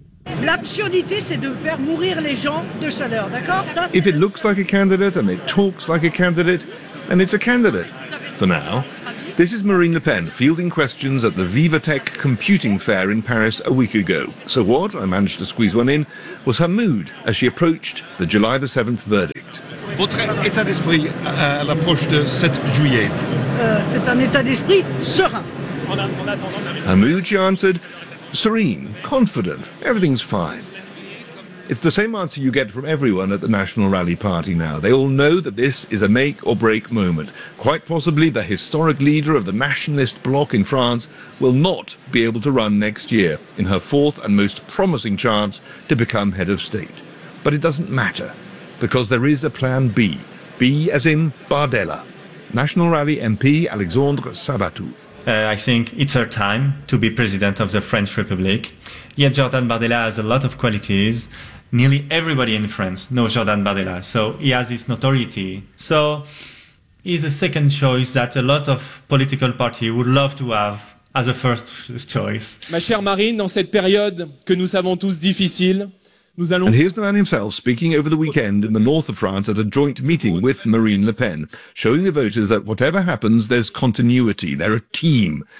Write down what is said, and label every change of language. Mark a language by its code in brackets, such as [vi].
[en] If it looks like a candidate and it talks like a candidate, then it's a candidate. For now, This is Marine Le Pen fielding questions at the VivaTech Computing Fair in Paris a week ago. So what, I managed to squeeze one in, was her mood as she approached the July the 7th verdict. [fr] Votre état d'esprit à l'approche de 7 juillet. C'est un état d'esprit serein. [en] Her mood, she answered, serene, confident, everything's fine. It's the same answer you get from everyone at the National Rally Party now. They all know that this is a make-or-break moment. Quite possibly the historic leader of the nationalist bloc in France will not be able to run next year in her fourth and most promising chance to become head of state. But it doesn't matter, because there is a plan B. B as in Bardella. National Rally MP Alexandre Sabatou. I think it's her time to be president of the French Republic. Yet Jordan Bardella has a lot of qualities. Nearly everybody in France knows Jordan Bardella, so he has his notoriety. So he's a second choice that a lot of political parties would love to have as a first choice. [fr] Ma chère Marine, dans cette période que nous savons tous difficile, nous allons... [en] And here's the man himself speaking over the weekend in the north of France at a joint meeting with Marine Le Pen, showing the voters that whatever happens, there's continuity, they're a team.